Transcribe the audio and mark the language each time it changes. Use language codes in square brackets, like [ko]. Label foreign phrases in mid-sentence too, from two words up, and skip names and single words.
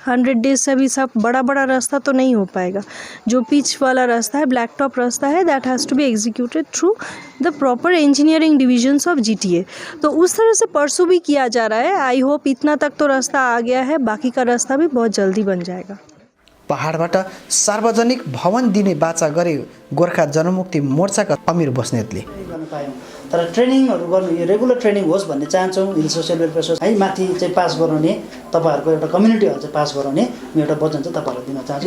[hi] 100 डेज से भी सब बड़ा रास्ता तो नहीं हो पाएगा। जो पिच वाला रास्ता है, [en] black top [hi] रास्ता है, [en] That has to be executed through the proper engineering divisions of GTA. [hi] तो उस तरह से परसू भी किया जा रहा है। [en] I hope [hi] इतना तक तो रास्ता आ गया है, बाकी का रास्ता भी बहुत जल्दी बन जाएगा। [ne] पहाडबाट सार्वजनिक भवन दिने बाचा गरे गोर्खा जनमुक्ति मोर्चाका अमीर बस्नेतले गर्न पायौँ। तर ट्रेनिङहरू गर्नु, यो [en] regular training [ne] होस् भन्ने चाहन्छौँ। हिल सोसियल वेलफेयर सोसाइटी है माथि चाहिँ पास गराउने, तपाईँहरूको एउटा कम्युनिटीहरू चाहिँ पास गराउने म एउटा वचन चाहिँ तपाईँहरूलाई दिन चाहन्छु।